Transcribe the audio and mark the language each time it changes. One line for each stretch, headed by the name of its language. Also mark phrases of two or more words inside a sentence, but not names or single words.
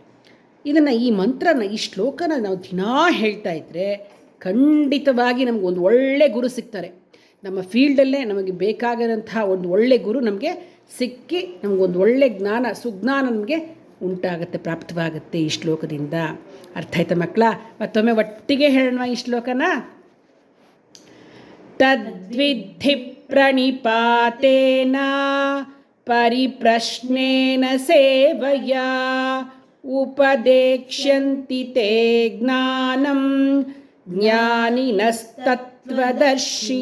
Kannada: ಇದನ್ನು, ಈ ಮಂತ್ರನ, ಈ ಶ್ಲೋಕನ ನಾವು ದಿನಾ ಹೇಳ್ತಾ ಇದ್ದರೆ ಖಂಡಿತವಾಗಿ ನಮಗೊಂದು ಒಳ್ಳೆ ಗುರು ಸಿಗ್ತಾರೆ. ನಮ್ಮ ಫೀಲ್ಡಲ್ಲೇ ನಮಗೆ ಬೇಕಾಗಿರೋಂತಹ ಒಂದು ಒಳ್ಳೆ ಗುರು ನಮಗೆ ಸಿಕ್ಕಿ ನಮಗೊಂದು ಒಳ್ಳೆ ಜ್ಞಾನ, ಸುಜ್ಞಾನ ನಮಗೆ ಉಂಟಾಗುತ್ತೆ, ಪ್ರಾಪ್ತವಾಗುತ್ತೆ ಈ ಶ್ಲೋಕದಿಂದ. ಅರ್ಥ ಆಯ್ತಾ ಮಕ್ಕಳ? ಮತ್ತೊಮ್ಮೆ ಒಟ್ಟಿಗೆ ಹೇಳೋಣ ಈ ಶ್ಲೋಕನ.
Sanskrit: ತದ್ವಿಧಿ ಪ್ರಣಿಪಾತೇನ ಪರಿಪ್ರಶ್ನೇನ ಸೇವಯ ಉಪದೇಕ್ಷ್ಯಂತಿ ತೇ ಜ್ಞಾನಂ ಜ್ಞಾನಿನಸ್ತತ್ವದರ್ಶಿನಃ.